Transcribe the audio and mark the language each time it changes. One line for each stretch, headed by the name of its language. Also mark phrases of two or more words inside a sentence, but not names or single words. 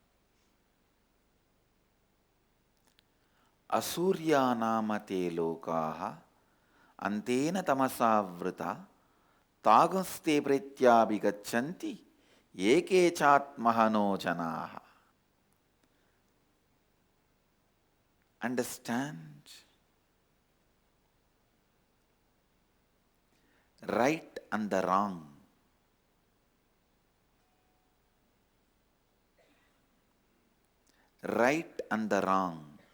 Sanskrit: Asurya nāma te lokā, andhena tamasā'vṛtāḥ, tāṁs te pretyābhigacchanti, eke cātma-hano janāḥ.
English: Understand? Right and the wrong. Right and the wrong.